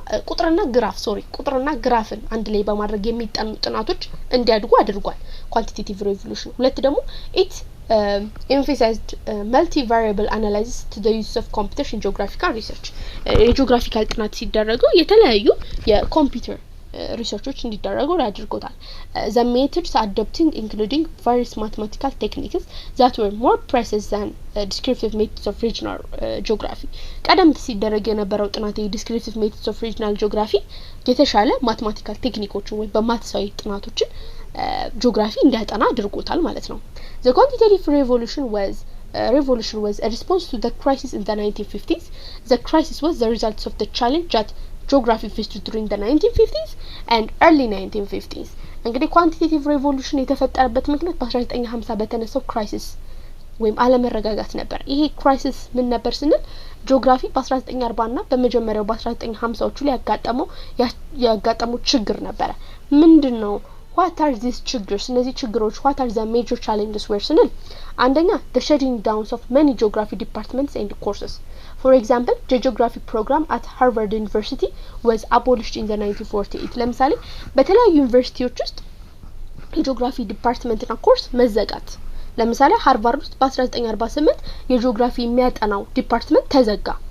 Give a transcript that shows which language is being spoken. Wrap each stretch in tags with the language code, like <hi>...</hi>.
<am>ቁጥርና ግራፍን አንድ ላይ በማድረግ የሚጠኑ ጥናቶች እንዲያድጉ አድርጓል quantitative revolution ሁለት ደግሞ</am> <en>it emphasized multivariable analysis to the use of computation geographical research</en> <am>geographical ጥናት ሲደረጉ የተለያዩ የኮምፒውተር ሪሰርቾች እንዲደረጉ ያድርጎታል</am> <en>the methods adopting including various mathematical techniques that were more precise than descriptive methods of regional geography</en> <am>ቀደም ሲደረግ የነበረው ጥናት descriptive methods of regional geography የተሻለ ማትማቲካል ቴክኒኮችን ወይ በማትሳዊ ጥናቶችን ጂኦግራፊ እንዲያጠና አድርጎታል ማለት ነው</am> <en>the quantitative revolution was a response to the crisis in the 1950s. The crisis was the result of the challenge that geography faced during the 1950s and early 1950s.</en> <am>እንግዲህ quantitative revolution የተፈጠረበት ምክንያት በ1950 በተነሳው crisis ወይም አለመረጋጋት ነበር ይሄ crisis ምን ነበር ስንል ጂኦግራፊ በ1940 እና በመጀመሪያው በ1950ዎቹ ላይ ያጋጠመው ችግር ነበር ምንድነው</am> <en>what are these triggers</en> <am>እነዚህ ችግሮች</am> <en>what are the major challenges were ስንል አንደኛ the shutting down of many geography departments and courses for example the geography program at Harvard University was abolished in the 1948</en> <am>ለምሳሌ በተለያዩ ዩኒቨርሲቲዎች ውስጥ የጂኦግራፊ ዲፓርትመንት እና ኮርስ መዘጋት ለምሳሌ ሃርቫርድ ውስጥ በ1948 የጂኦግራፊ የሚያጠናው ዲፓርትመንት ተዘጋ</am>